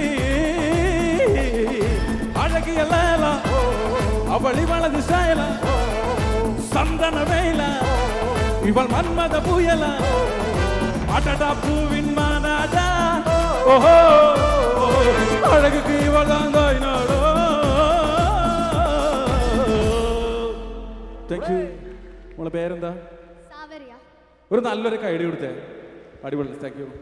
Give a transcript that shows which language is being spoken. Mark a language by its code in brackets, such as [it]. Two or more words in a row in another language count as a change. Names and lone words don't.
[ta] அழகிய லேலா அவள் இவளது சேலா சந்தன வேலா இவள் மன்மத புயலா அடடா பூவின் மானாடா ஓஹோ அழகுக்கு இவள் தான் தாய்நாடோ [en] thank you [ml] നമ്മളെ പേരെന്താ സാവരിയ ഒരു നല്ലൊരു കൈഡി കൊടുത്തേ അടിപൊളി [en] thank you